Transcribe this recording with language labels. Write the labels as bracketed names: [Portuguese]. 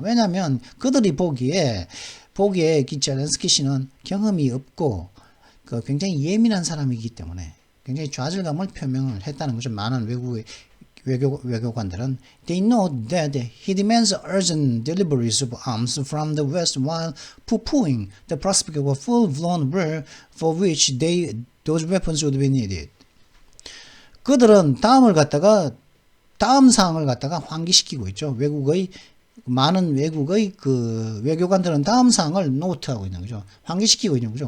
[Korean] 왜냐하면 그들이 보기에 이 젤렌스키 씨는 경험이 없고 굉장히 예민한 사람이기 때문에 굉장히 좌절감을 표명을 했다는 거죠. 많은 외국의 외교관들은 [English] they know that he demands urgent deliveries of arms from the West while poo-pooing the prospect of a full-blown war for which those weapons would be needed. [Korean] 그들은 다음 사항을 갖다가 환기시키고 있죠. 많은 외국의 그 외교관들은 다음 사항을 노트하고 있는 거죠. 환기시키고 있는 거죠.